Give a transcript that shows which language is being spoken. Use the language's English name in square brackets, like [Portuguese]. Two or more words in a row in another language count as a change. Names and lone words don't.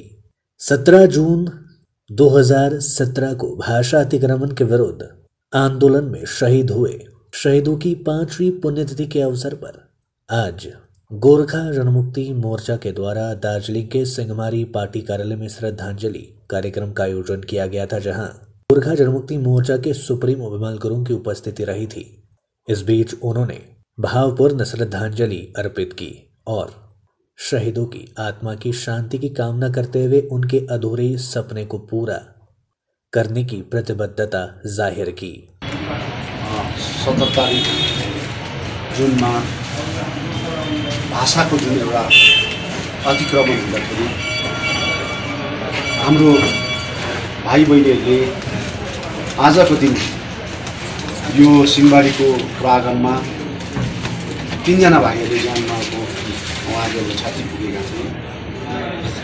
[Hindi] 17 जून 2017 को भाषा अतिक्रमण के विरुद्ध आंदोलन में शहीद हुए शहीदों की 5वीं पुण्यतिथि के अवसर पर आज गोरखा जनमुक्ति मोर्चा के द्वारा दार्जिलिंग के सिंहमारी पार्टी कार्यालय में श्रद्धांजलि कार्यक्रम का आयोजन किया गया था, जहां गोरखा जनमुक्ति मोर्चा के सुप्रीमो विमल गुरुंग की उपस्थिति रही थी। इस बीच उन्होंने भावपूर्ण श्रद्धांजलि अर्पित की और शहीदों की आत्मा की शांति की कामना करते हुए उनके अधूरे सपने को पूरा करने की प्रतिबद्धता जाहिर की। [Nepali] 17 तारिक जुनमा भाषाको जुन एउटा अतिक्रमण हुँदाखेरि हाम्रो भाइ बहिनीहरूले आजको दिन यो सिंहमारीको प्राङ्गणमा 3 जना भाइहरूले ज्यान गुमाएको उहाँहरूले छाती पुगेका थिए।